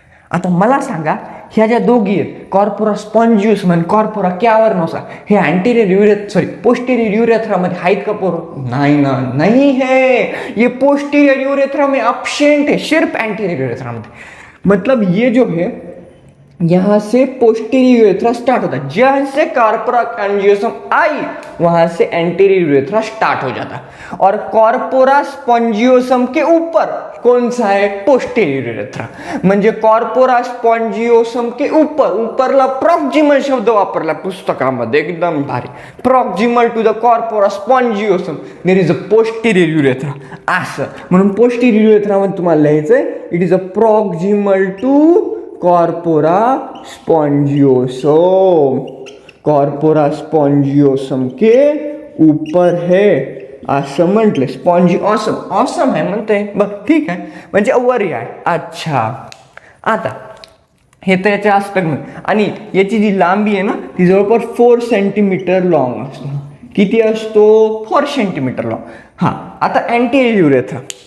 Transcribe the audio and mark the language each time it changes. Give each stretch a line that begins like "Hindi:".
Marathi: आता मला सांगा, ह्या ज्या दोघी आहेत कॉर्पोरा स्पॉन्जिओसम आणि कॉर्पोरा कॅव्हर्नोजा, हे अँटेरियर पोस्टेरियर युरेथ्रामध्ये आहेत का पोर? नाही ना, नाही है.
Hindi: ये पोस्टेरियर युरेथ्रा में एब्सेंट है, सिर्फ एंटीरियर युरेथ्रा में. मतलब ये जो है यहाँ से पोस्टेरियर युरेथ्रा स्टार्ट होता है, जहाँ से कॉर्पोरा स्पॉन्जिओसम आई वहां से एंटीरियर युरेथ्रा स्टार्ट हो जाता है. और कॉर्पोरा स्पॉन्जिओसम के ऊपर कौन सा है? Posterior urethra.
Marathi: म्हणजे कॉर्पोरा स्पॉन्जिओसम के ऊपरला प्रॉक्सिमल शब्द वापरला पुस्तकामध्ये, एकदम भारी.
English: Proximal to the corpora spongiosum there is a posterior urethra.
Marathi: असं म्हणून पोस्टेरियर युरेथ्रा मध्ये तुम्हाला लिहायचंय
English: It is a proximal to corpora spongiosum.
Hindi: Corpora स्पॉन्जिओसम के ऊपर है
Marathi: असं म्हटलं. स्पॉन्जिओसम ऑसम आहे म्हणते, बघ ठीक आहे, म्हणजे वरी आहे. अच्छा, आता हे तर याच्या आस्पेक्टमध्ये. आणि याची जी लांबी आहे ना ती जवळपास 4 सेंटीमीटर लॉंग असतो. किती असतो? 4 सेंटीमीटर लॉंग. हां, आता अँटेरियर युरेथ्रा.